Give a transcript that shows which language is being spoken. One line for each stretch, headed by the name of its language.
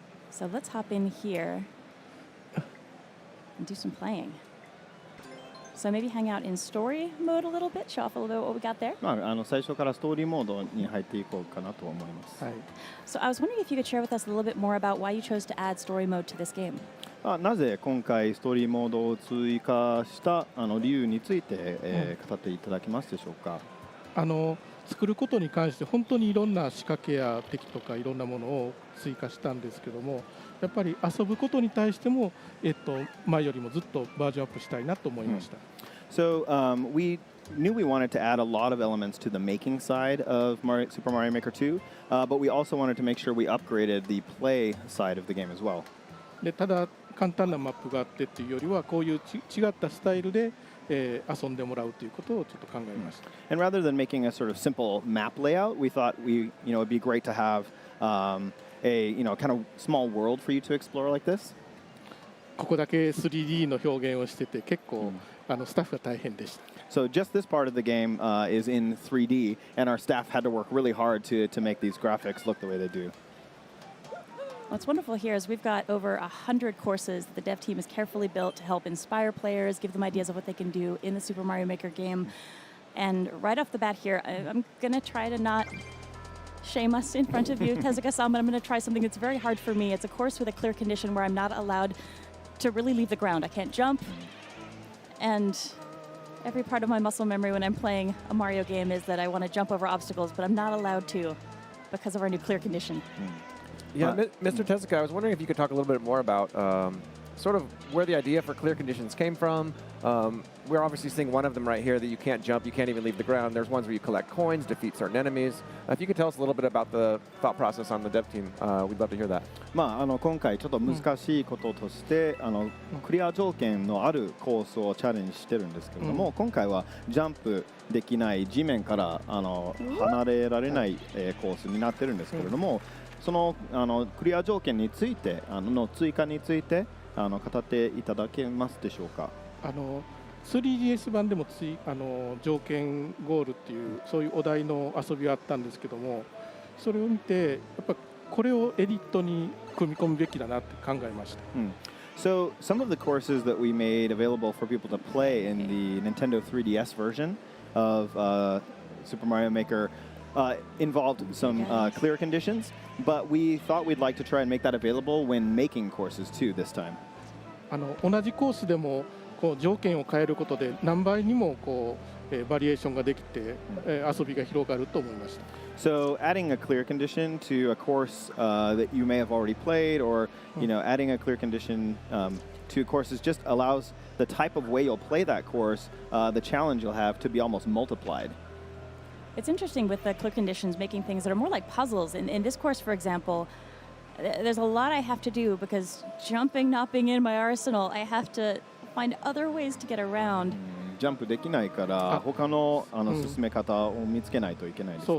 English: So let's hop in here and do some playing. So maybe hang out in story mode a little bit, show off a little bit what we got there.
Japanese: 最初からストーリーモードに入っていこうかなと思います。
English: So I was wondering if you could share with us a little bit more about why you chose to add story mode to this game.
Japanese: なぜ今回ストーリーモードを追加した理由について、語っていただけますでしょうか。作ることに関して本当にいろんな仕掛けや敵とかいろんなものを追加したんですけども、やっぱり遊ぶことに対しても、前よりもずっとバージョンアップしたいなと思いました。
English: So we knew we wanted to add a lot of elements to the making side of Super Mario Maker 2, but we also wanted to make sure we upgraded the play side of the game as well.
Japanese: でただ簡単なマップがあってっていうよりはこういう違ったスタイルで遊んでもらうということをちょっと考えました。
English: And rather than making a sort of simple map layout, we thought it'd be great to have a kind of small world for you to explore like this.
Japanese: ここだけ 3D の表現をしてて結構スタッフが大変でした。
English: So just this part of the game is in 3D, and our staff had to work really hard to make these graphics look the way they do. What's wonderful here is we've got over 100 courses that the dev team has carefully built to help inspire players, give them ideas of what they can do in the Super Mario Maker game. And right off the bat here, I'm going to try to not shame us in front of you, Tezuka-san, but I'm going to try something that's very hard for me. It's a course with a clear condition where I'm not allowed to really leave the ground. I can't jump. And every part of my muscle memory when I'm playing a Mario game is that I want to jump over obstacles, but I'm not allowed to because of our new clear condition. Yeah, Mr. Tezuka, I was wondering if you could talk a little bit more about sort of where the idea for clear conditions came from. We're obviously seeing one of them right here that you can't jump, you can't even leave the ground. There's ones where you collect coins, defeat certain enemies. If you could tell us a little bit about the thought process on the dev team, we'd love to hear that.
Japanese: 今回ちょっと難しいこととして、クリア条件のあるコースをチャレンジしてるんですけれども、今回はジャンプできない地面から離れられない、コースになってるんですけれども、そのクリア条件についての追加について語っていただけますでしょうか。 3DS 版でも条件ゴールっていうそういうお題の遊びがあったんですけども、それを見てやっぱこれをエディットに組み込むべきだなって考えました。
English: So some of the courses that we made available for people to play in the Nintendo 3DS version of Super Mario Maker involved some clear conditions, but we thought we'd like to try and make that available when making courses too this time.
Japanese: 同じコースでもこう条件を変えることで何倍にもこうバリエーションができて遊びが広がると思いました。
English: So adding a clear condition to a course that you may have already played, or adding a clear condition to courses just allows the type of way you'll play that course, the challenge you'll have to be almost multiplied. It's interesting with the clear conditions making things that are more like puzzles. In this course, for example, there's a lot I have to do because jumping not being in my arsenal, I have to find other ways to get around.
Japanese: ジャンプできないから他の進め方を見つけないといけないですね。